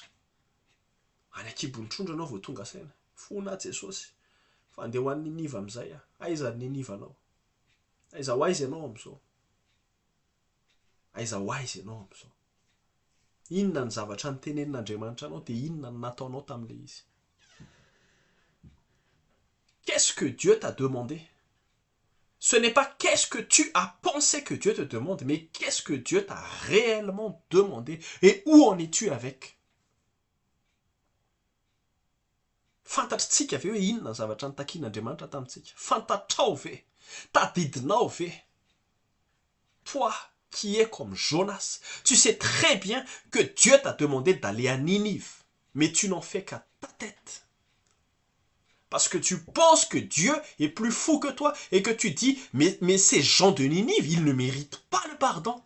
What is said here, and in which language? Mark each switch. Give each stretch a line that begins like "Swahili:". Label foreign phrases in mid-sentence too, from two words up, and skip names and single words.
Malagasy: Any akibony trondro ianao vao tonga saina. Fona Jesosy. Fa andeha ho an'ny Niniva amin'izay a. Aiza ny Niniva anao? Aiza ho aiza ianao amin'izao? Aiza ho aiza ianao amin'izao? Inona ny zavatra nitenenin'Andriamanitra anao dia inona ny nataonao tamin'ilay izy?
French: Qu'est-ce que Dieu t'a demandé? Ce n'est pas qu'est-ce que tu as pensé que Dieu te demande, mais qu'est-ce que Dieu t'a réellement demandé et où en es-tu avec?
Malagasy: Fantatritsika ve hoe inona ny zavatra nitakian'Andriamanitra tamintsika? Fantatrao ve? Tadidinao ve?
French: Toi qui es comme Jonas, tu sais très bien que Dieu t'a demandé d'aller à Ninive, mais tu n'en fais qu'à ta tête. Parce que tu penses que Dieu est plus fou que toi et que tu dis, mais ces gens de Ninive, ils ne méritent pas le pardon.